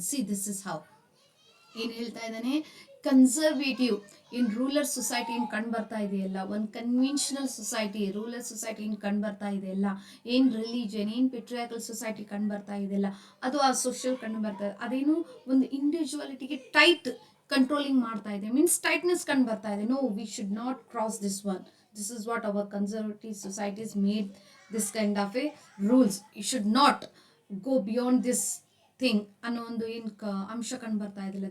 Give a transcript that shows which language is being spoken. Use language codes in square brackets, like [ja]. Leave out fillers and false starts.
[en] See, this is how [kn] ಏನು ಹೇಳ್ತಾ ಇದ್ದಾನೆ, ಕನ್ಸರ್ವೇಟಿವ್ ಇನ್ ರೂಲರ್ ಸೊಸೈಟಿ ಏನು ಕಂಡು ಬರ್ತಾ ಇದೆಯಲ್ಲ, ಒಂದು ಕನ್ವೆನ್ಷನಲ್ ಸೊಸೈಟಿ, ರೂಲರ್ ಸೊಸೈಟಿ ಏನು ಕಂಡು ಬರ್ತಾ ಇದೆಯಲ್ಲ, ಏನು ರಿಲಿಜನ್, ಏನು ಪೆಟ್ರಿಯಾಕಲ್ ಸೊಸೈಟಿ ಕಂಡು ಬರ್ತಾ ಇದೆಯಲ್ಲ, ಅದು ಆ ಸೋಷಿಯಲ್ ಕಂಡು ಬರ್ತಾ ಇದೆ, ಅದೇನು ಒಂದು ಇಂಡಿವಿಜುವಾಲಿಟಿಗೆ ಟೈಟ್ ಕಂಟ್ರೋಲಿಂಗ್ ಮಾಡ್ತಾ ಇದೆ, ಮೀನ್ಸ್ ಟೈಟ್ನೆಸ್ ಕಂಡು ಬರ್ತಾ ಇದೆ. [en] No, we should not cross this one. This is what our conservative societies made this kind of a rules. You should not go beyond this thing [kn] ಅನ್ನೋ ಒಂದು ಏನು ಅಂಶ ಕಂಡು ಬರ್ತಾ ಇದ್ದಿಲ್ಲ.